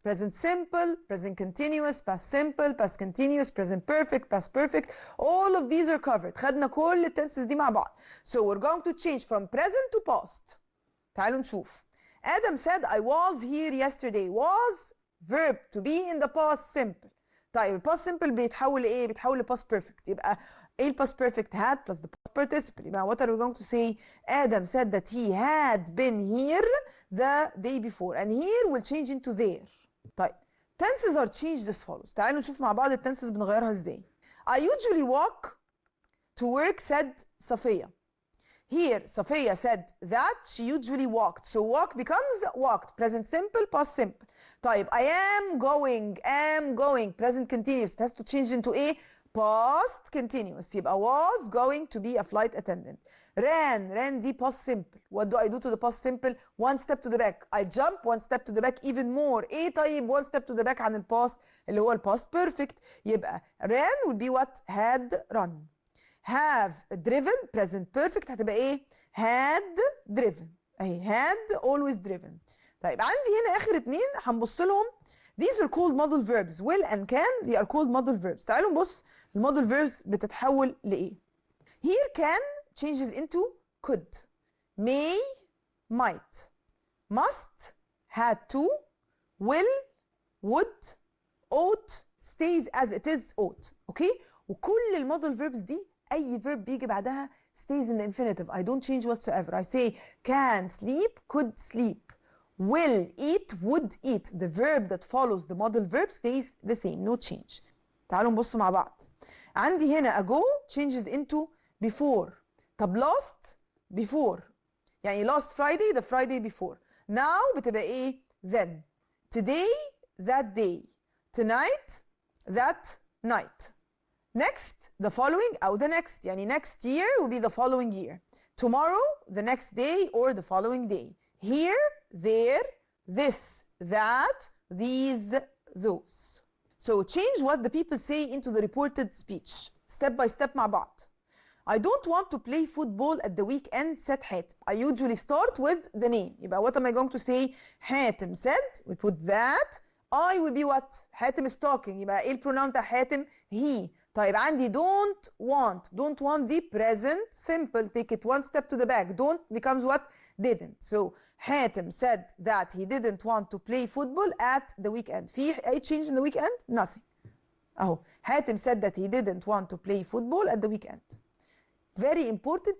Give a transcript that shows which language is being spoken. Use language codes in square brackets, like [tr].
[en] Present simple, present continuous, past simple, past continuous, present perfect, past perfect. All of these are covered. [ar] خدنا كل التنسز دي مع بعض. [en] So we're going to change from present to past. [ar] تعالوا نشوف. [en] Adam said I was here yesterday. Was verb to be in the past simple. [ar] طيب ال past simple بيتحول لإيه؟ بيتحول ل past perfect. يبقى إيه ال [en] past perfect had plus the past participle. يبقى what are we going to say? Adam said that he had been here the day before. And here will change into there. طيب tenses are changed as follows. [ar] تعالوا نشوف مع بعض التنسز بنغيرها إزاي. [en] I usually walk to work said Safiya. Here, Safiya said that she usually walked. So walk becomes walked. Present simple, past simple. طيب, I am going. Present continuous. It has to change into a past continuous. يبقى was going to be a flight attendant. Ran دي past simple. What do I do to the past simple? One step to the back. I jump one step to the back even more. ايه طيب one step to the back عن الpast اللي هو الpast perfect. يبقى ran will be what? Had run. have driven present perfect [ar] هتبقى ايه؟ [en] had driven. اهي had always driven. [ar] طيب عندي هنا اخر اتنين هنبص لهم. [en] These are called modal verbs. will and can they are called modal verbs. [ar] تعالوا نبص المودل verbs بتتحول لايه؟ [en] Here can changes into could. May might. Must had to. Will would. Ought stays as it is ought. [ar] اوكي؟ وكل المودل verbs دي أي verb بيجي بعدها [en] stays in the infinitive. I don't change whatsoever. I say can sleep, could sleep, will eat, would eat. The verb that follows the modal verb stays the same, no change. [ar] تعالوا نبص مع بعض. عندي هنا [en] ago changes into before. طب last before. يعني last Friday the Friday before. Now [ar] بتبقى إيه؟ [en] Then. Today that day. Tonight that night. Next, the following أو the next. يعني next year will be the following year. Tomorrow, the next day or the following day. Here, there, this, that, these, those. So change what the people say into the reported speech. Step by step [ar] مع بعض. [en] I don't want to play football at the weekend said Hatem. I usually start with the name. يبقى what am I going to say? Hatem said. We put that. I will be what? Hatem is talking. [ar] يبقى ايه البروناون بتاع حاتم؟ he. طيب عندي don't want دي present simple. [en] Take it one step to the back. Don't becomes what? Didn't. So Hatem said that he didn't want to play football at the weekend. [ar] في أي [en] change in the weekend? Nothing. أهو Hatem said that he didn't want to play football at the weekend. Very important.